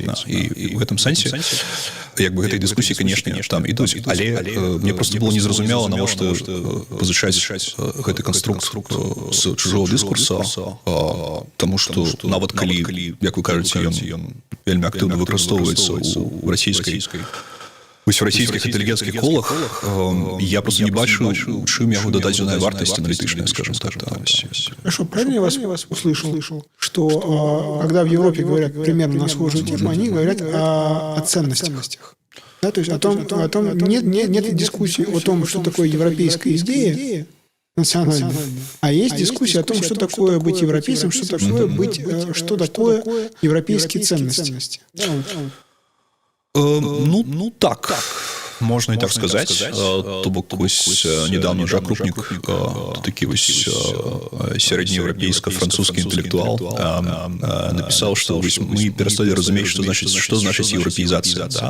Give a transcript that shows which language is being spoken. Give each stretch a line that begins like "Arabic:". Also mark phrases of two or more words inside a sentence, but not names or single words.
Belarusian: І в гэтым сэнсе, як бы гэтай дыскусіі, канешне, там ідуць, але мне просто было незразумела, навошта пазычаць гэты канструкт з чужого дыскурса, таму што нават калі, як вы кажаце, ён вельмі актыўна выкарыстоўваецца ў расійскай вось у расійскіх інтэлігенцкіх колах, я просто не бачу, чым яго дададзеная вартасць аналітычная,
Russian: скажем так. Хорошо, правильно я вас услышал, что когда в Европе говорят примерно на схожую тему, они говорят о ценностях. Да, то есть о том нет дискуссии о том, что такое европейская идея национальная, а есть дискуссия о том, что такое быть европейцем, что такое европейские ценности.
Belarusian: Ну, так. Можна і так сказаць. То бок, вось недавно Жак Рупнік, такі вось сярэднееўрапейска-французскі інтэлектуал, напісаў, што мы перасталі разумець, што значыць еўрапеізацыя, да?